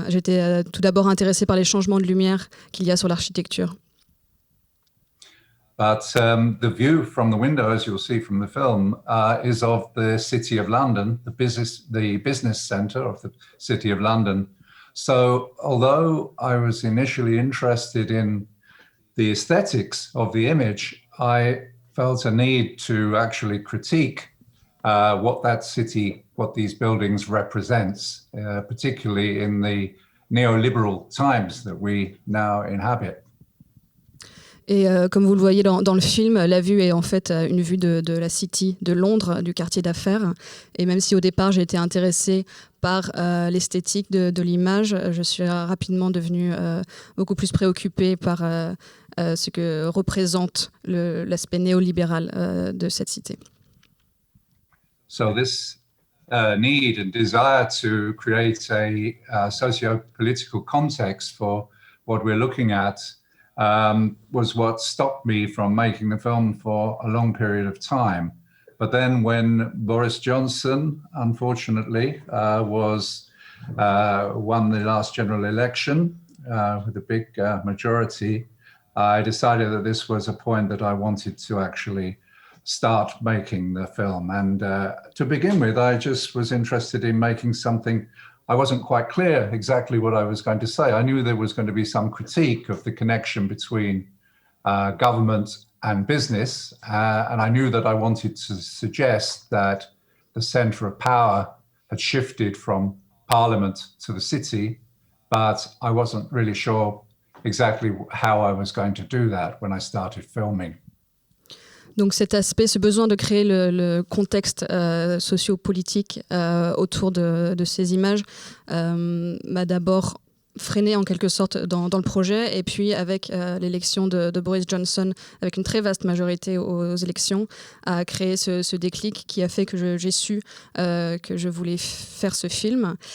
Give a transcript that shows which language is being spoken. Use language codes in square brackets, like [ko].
[fr] J'étais tout d'abord intéressée par les changements de lumière qu'il y a sur l'architecture. [en] But the view from the window, as you'll see from the film, is of the City of London, the business centre of the City of London. So although I was initially interested in the aesthetics of the image, I felt a need to actually critique what that city, what these buildings represents, particularly in the neoliberal times that we now inhabit. [fr] Et comme vous le voyez dans le film, la vue est en fait une vue de la City, de Londres, du quartier d'affaires. Et même si au départ j'ai été intéressée par l'esthétique de l'image, je suis rapidement devenue beaucoup plus préoccupée par ce que représente l'aspect néolibéral de cette cité. [en] So this need and desire to create a socio-political context for what we're looking at was what stopped me from making the film for a long period of time. But then when Boris Johnson, unfortunately, won the last general election with a big majority, I decided that this was a point that I wanted to actually start making the film. And to begin with, I just was interested in making something. I wasn't quite clear exactly what I was going to say. I knew there was going to be some critique of the connection between government and business, and I knew that I wanted to suggest that the centre of power had shifted from Parliament to the city, but I wasn't really sure exactly how I was going to do that when I started filming. [fr] Donc cet aspect, ce besoin de créer le contexte socio-politique autour de ces images m'a d'abord freiné en quelque sorte dans le projet, et puis avec l'élection de Boris Johnson, avec une très vaste majorité aux élections, a créé ce déclic qui a fait que j'ai su que je voulais faire ce film.